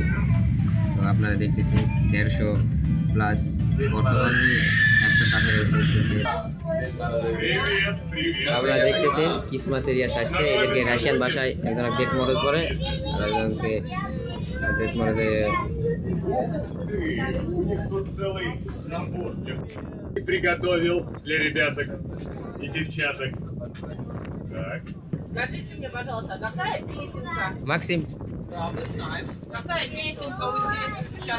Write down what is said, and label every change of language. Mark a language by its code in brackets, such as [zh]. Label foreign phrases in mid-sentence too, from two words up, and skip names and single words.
[bn] তো আপনারা দেখতেছি 150 প্লাস, বর্তমান 118 চলতেছে। আপনারা দেখতেছেন ক্রিসমাস এরিয়া আসছে। এদেরকে রাশিয়ান ভাষায় একজনের ডেট মরজ করে, আর একজনকে ডেট মরজে [ru] приготовил для ребяток и девчаток. Так. Скажите мне, пожалуйста, а какая песенка? Максим. Да, мы знаем. Какая песенка у тебя? Сейчас.